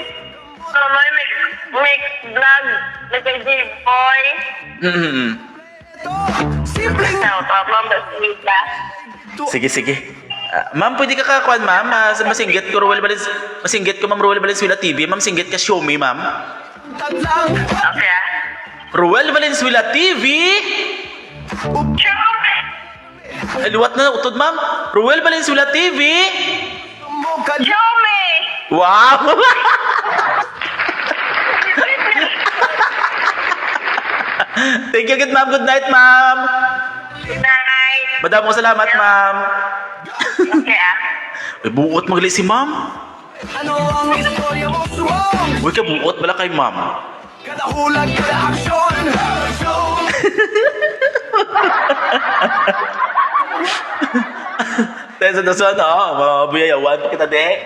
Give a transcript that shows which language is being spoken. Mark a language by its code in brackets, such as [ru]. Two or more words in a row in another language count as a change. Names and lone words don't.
[hil] Nonoy mix vlog. Nagay-boy. Mm-hmm. [en] Shout out [hil] lang sa Lila. Sige. Ma'am, pwede ka kakakuan, ma'am. Masinggit ko, masinggit ko, ma'am, Ruel Valenzuela TV. Ma'am, singgit ka, [en] show me, [hil] ma'am. Okay ah. Ruel Valenzuela TV! Ay, luwat na utod, ma'am. Ruel Valenzuela TV! [en] Show me! Wow! Thank you again, [hil] ma'am. [en] Good night, [hil] ma'am. [en] Good night. [hil] Madamong salamat, ma'am. Okay ah. Ay, buot magli si ma'am. Ano ang istorya mo sumong? Uy, ka buot bala kay ma'am. Kada hulag, kada aksyon. Tesa na sana, mabuyayawan pa kita, de.